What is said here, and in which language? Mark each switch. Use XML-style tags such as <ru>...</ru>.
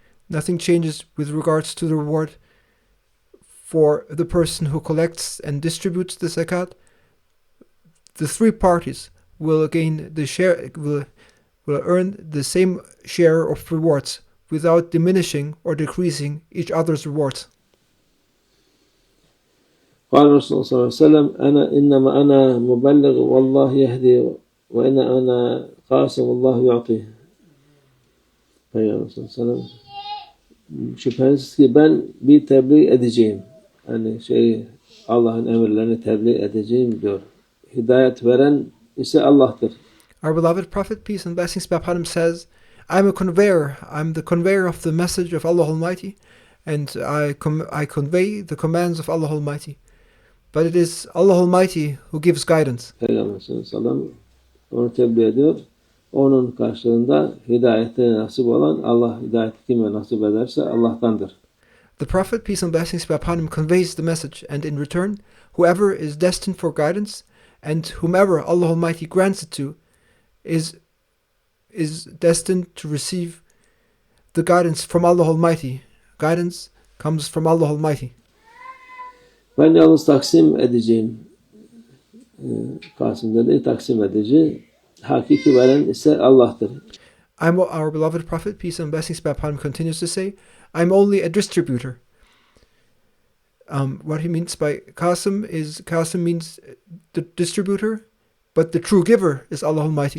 <en>Nothing changes with regards to the reward for the person who collects and distributes the zakat. The three parties will gain the share, will earn the same share of rewards without diminishing or decreasing each other's rewards.</en> <ar>قال الرسول صلى الله عليه وسلم إنما أنا مبلغ والله يهدي وإن أنا قاسم والله يعطي.</ar> <tr>Peygamber sallallahu aleyhi ve sellem şüphesiz ki ben bir tebliğ edeceğim. Yani Allah'ın emirlerini tebliğ edeceğim diyor. Hidayet veren ise Allah'tır.</tr> <en>Our beloved Prophet, peace and blessings be upon him, says, I'm the conveyor of the message of Allah Almighty, and I convey the commands of Allah Almighty. But it is Allah Almighty who gives guidance.</en> <tr>Peygamber sallallahu aleyhi ve sellem onu tebliğ ediyor. Onun karşılığında hidayete nasip olan Allah, hidayeti kime nasip ederse Allah'tandır.</tr> <en>The Prophet, peace and blessings be upon him, conveys the message, and in return, whoever is destined for guidance, and whomever Allah Almighty grants it to, is destined to receive the guidance from Allah Almighty. Guidance comes from Allah Almighty.</en> <tr>Ben yalnız taksim edeceğim. Kasım dedi, taksim edici. Hakiki veren ise Allah'tır.</tr> <en>Our beloved Prophet, peace and blessings be upon him, continues to say, I'm only a distributor. What he means by Qasim means the distributor, but the true giver is Allah Almighty.</en>